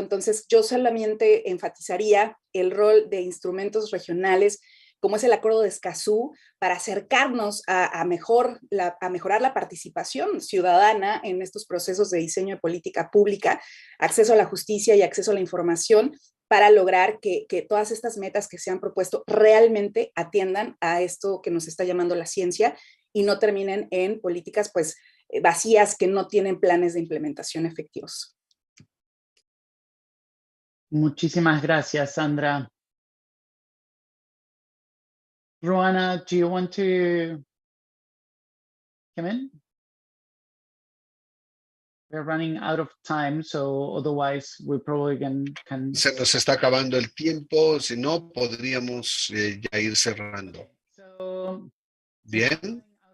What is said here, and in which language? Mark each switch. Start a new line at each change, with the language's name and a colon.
Spanish: Entonces, yo solamente enfatizaría el rol de instrumentos regionales, como es el Acuerdo de Escazú, para acercarnos a mejorar la participación ciudadana en estos procesos de diseño de política pública, acceso a la justicia y acceso a la información, para lograr que todas estas metas que se han propuesto realmente atiendan a esto que nos está llamando la ciencia y no terminen en políticas pues vacías que no tienen planes de implementación efectivos. Muchísimas gracias, Sandra.
English: Ruana, do you want to come in? We're running out of time, so otherwise we probably can...
Spanish: Se nos está acabando el tiempo, si no, podríamos ya ir cerrando. Bien.